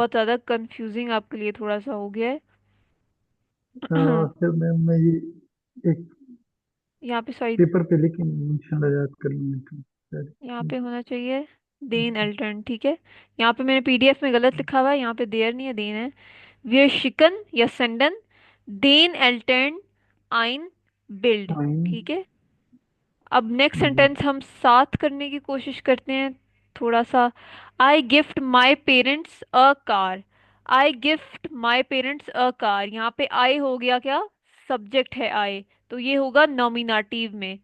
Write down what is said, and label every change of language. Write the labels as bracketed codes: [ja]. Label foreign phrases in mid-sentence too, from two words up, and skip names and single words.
[hi] बहुत ज्यादा कंफ्यूजिंग आपके लिए थोड़ा सा हो गया है। फिर मैं ये एक यहाँ पे सॉरी, पेपर पे लिख के इंशाल्लाह याद कर लूंगा तो फिर। यहाँ पे होना चाहिए [de] den Eltern, [hi] ठीक है। यहाँ पे मैंने पीडीएफ में गलत लिखा हुआ है, यहाँ पे देयर नहीं है, देन है। [de] wir schicken या senden den Eltern ein Bild. [hi] फाइन। ठीक है। अब नेक्स्ट जी। सेंटेंस हम साथ करने की कोशिश करते हैं। थोड़ा सा। [en] I gift my parents a car. I gift my parents a car, [hi] यहाँ पे आई हो गया क्या, सब्जेक्ट है आई, तो ये होगा नॉमिनेटिव में।